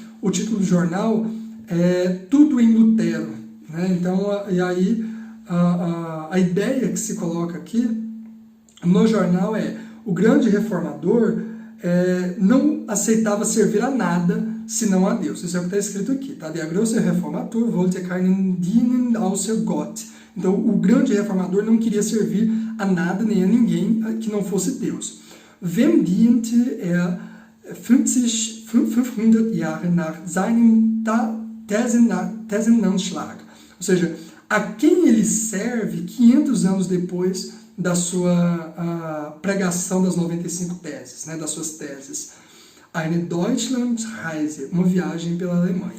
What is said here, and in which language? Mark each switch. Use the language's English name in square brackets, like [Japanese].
[Portuguese] O título do jornal é Tudo em Lutero, né? Então, e aí a ideia que se coloca aqui no jornal é: o grande reformador não aceitava servir a nada senão a Deus. Isso é o que está escrito aqui, tá? [German] Der große Reformator wollte keinen dienen außer Gott. [Portuguese] Então, o grande reformador não queria servir a nada nem a ninguém que não fosse Deus. [German] Wem diente 500 Jahre nach seinem Thesenanschlag? [Portuguese] Ou seja, a quem ele serve 500 anos depois da sua pregação das 95 teses, né, das suas teses. [German] Eine Deutschlandreise, [Portuguese] uma viagem pela Alemanha.